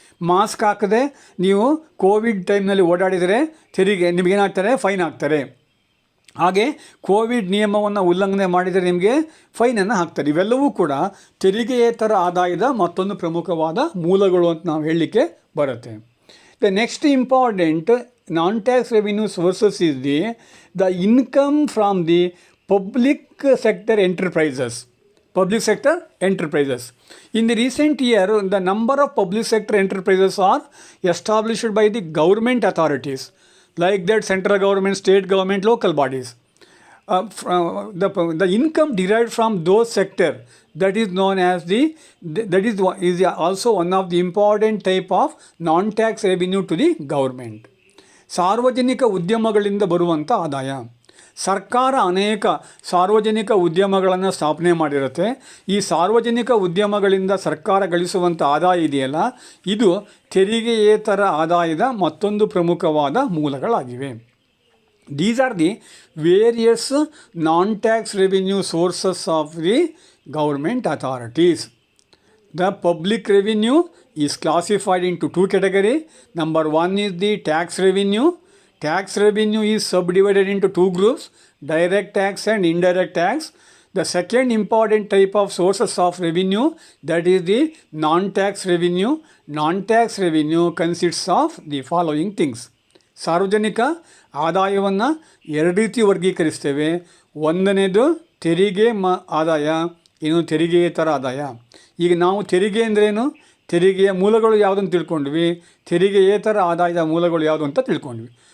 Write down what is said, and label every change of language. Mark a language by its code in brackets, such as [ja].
[kn] Mask ಹಾಕದೆ ನೀವು Covid ಟೈಮ್ನಲ್ಲಿ ಓಡಾಡಿದರೆ ನಿಮಗೇನಾಗ್ತಾರೆ, ಫೈನ್ ಹಾಕ್ತಾರೆ. ಹಾಗೆ ಕೋವಿಡ್ ನಿಯಮವನ್ನು ಉಲ್ಲಂಘನೆ ಮಾಡಿದರೆ ನಿಮಗೆ ಫೈನನ್ನು ಹಾಕ್ತಾರೆ. ಇವೆಲ್ಲವೂ ಕೂಡ ತೆರಿಗೆಯೇತರ ಆದಾಯದ ಮತ್ತೊಂದು ಪ್ರಮುಖವಾದ ಮೂಲಗಳು ಅಂತ ನಾವು ಹೇಳಲಿಕ್ಕೆ ಬರುತ್ತೆ. [en] The next important non-tax revenue sources is the income from the public sector enterprises. Public sector enterprises. In the recent year, the number of public sector enterprises are established by the government authorities, like that central government, state government, local bodies. The income derived from those sector, that is known as is also one of the important type of non-tax revenue to the government. [kn] ಸಾರ್ವಜನಿಕ ಉದ್ಯಮಗಳಿಂದ ಬರುವಂಥ ಆದಾಯ. ಸರ್ಕಾರ ಅನೇಕ ಸಾರ್ವಜನಿಕ ಉದ್ಯಮಗಳನ್ನು ಸ್ಥಾಪನೆ ಮಾಡಿರುತ್ತೆ. ಈ ಸಾರ್ವಜನಿಕ ಉದ್ಯಮಗಳಿಂದ ಸರ್ಕಾರ ಗಳಿಸುವಂಥ ಆದಾಯ ಇದೆಯಲ್ಲ, ಇದು ತೆರಿಗೆಯೇತರ ಆದಾಯದ ಮತ್ತೊಂದು ಪ್ರಮುಖವಾದ ಮೂಲಗಳಾಗಿವೆ. [en] These are the various non-tax revenue sources of the government authorities. The public revenue is classified into two categories. Number one is the tax revenue. Tax revenue is subdivided into two groups, direct tax and indirect tax. The second important type of sources of revenue, that is the non-tax revenue. Non-tax revenue consists of the following things. [kn] ಸಾರ್ವಜನಿಕ ಆದಾಯವನ್ನು ಎರಡು ರೀತಿ ವರ್ಗೀಕರಿಸ್ತೇವೆ. ಒಂದನೇದು ತೆರಿಗೆ ಆದಾಯ, ಇನ್ನು ತೆರಿಗೆಯೇತರ ಆದಾಯ. ಈಗ ನಾವು ತೆರಿಗೆ ಅಂದ್ರೇನು, ತೆರಿಗೆಯ ಮೂಲಗಳು ಯಾವುದಂತ ತಿಳ್ಕೊಂಡ್ವಿ, ತೆರಿಗೆಯೇತರ ಆದಾಯದ ಮೂಲಗಳು ಯಾವುದು ಅಂತ ತಿಳ್ಕೊಂಡ್ವಿ.